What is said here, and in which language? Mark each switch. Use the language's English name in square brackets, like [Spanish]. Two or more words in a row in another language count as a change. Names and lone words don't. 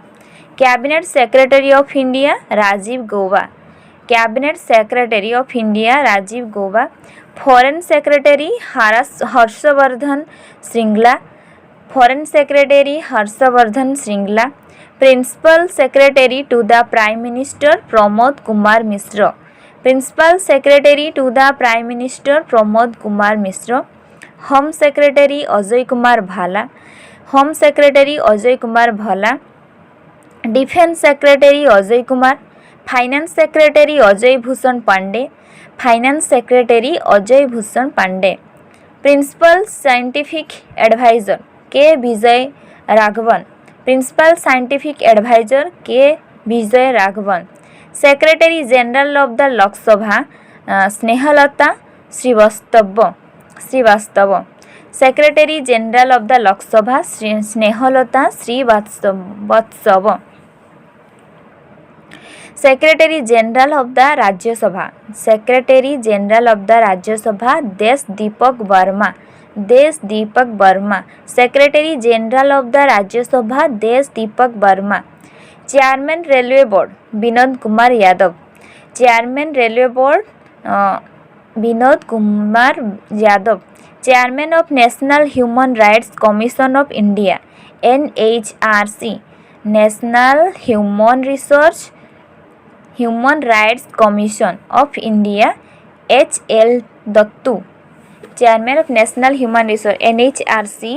[English] Cabinet Secretary of India Rajiv Gauba. Cabinet Secretary of India Rajiv Gauba. Foreign Secretary Harshavardhan Shringla. Foreign Secretary Harshavardhan Shringla. Principal Secretary to the Prime Minister Pramod Kumar Mishra. Principal Secretary to the Prime Minister Pramod Kumar Mishra. Home Secretary Ajay Kumar Bhala. Home Secretary Ajay Kumar Bhala. Defense Secretary Ajay Kumar. Finance Secretary Ajay Bhushan Pandey. Finance Secretary Ajay Bhushan Pandey. Principal Scientific Advisor K. Vijay Raghavan. Principal Scientific Advisor K. Vijay Raghavan. Secretary General of the Lok Sabha Snehalata Srivastava. Secretary General of the Lok Sabha Snehalata Srivastava. Secretary General of the Rajya Sabha. Secretary General of the Rajya Sabha Desh Deepak Verma. Secretary General of the Rajya Sabha Desh Deepak Verma. Chairman Railway Board Vinod Kumar Yadav. Chairman Railway Board Vinod Kumar Yadav. Chairman of National Human Rights Commission of India NHRC. National Human Rights Commission of India H.L. Dattu. Chairman of National Human Resource NHRC.